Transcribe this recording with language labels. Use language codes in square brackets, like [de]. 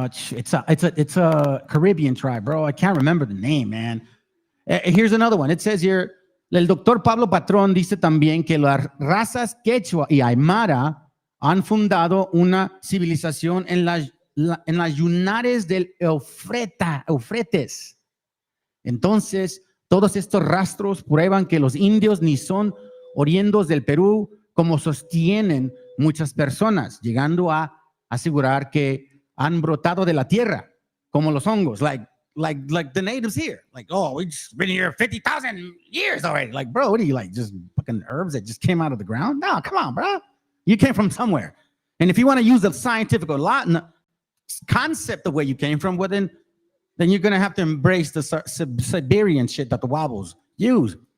[en] It's a Caribbean tribe, bro. I can't remember the name, man. Here's another one. It says here, [es] el doctor Pablo Patrón dice también que las razas quechua y aymara han fundado una civilización en las yunares del Eufretes. Entonces, todos estos rastros prueban que los indios ni son oriundos del Perú, como sostienen muchas personas, llegando a asegurar que han brotado de la tierra, como los hongos, [en] like the natives here. Like, oh, we've been here 50,000 years already. Like, bro, what are you, like, just fucking herbs that just came out of the ground? No, come on, bro. You came from somewhere. And if you want to use the scientific or Latin concept of where you came from, well, then you're going to have to embrace the Siberian shit that the Wobbles use.